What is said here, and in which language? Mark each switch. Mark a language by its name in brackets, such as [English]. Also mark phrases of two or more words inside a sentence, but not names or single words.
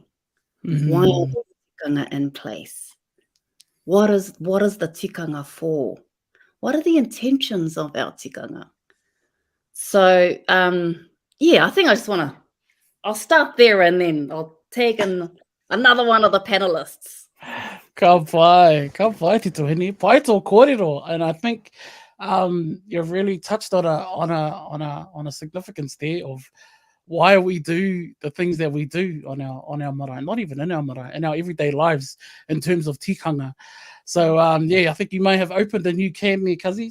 [English] Why are the tikanga in place? What is the tikanga for? What are the intentions of our tikanga? So, yeah, I think I'll start there and then I'll take in another one of the panelists. [Māori] Ka pai te tuhini, pai tō kōrero, [English] and I think you've really touched on a significance there of why we do the things that we do on our marae, not even in our marae, in our everyday lives in terms of tikanga. So yeah, I think you may have opened a new can there, Kazi.